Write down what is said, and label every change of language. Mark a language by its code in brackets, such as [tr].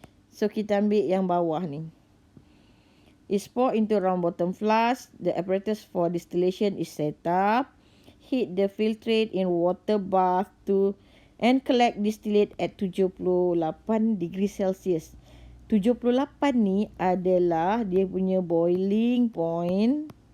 [ms] So, kita ambil yang bawah ni. [en] Is poured into round bottom flask. The apparatus for distillation is set up. Heat the filtrate in water bath and collect distillate at 78 degrees Celsius. [ms] 78 ni adalah dia punya boiling point.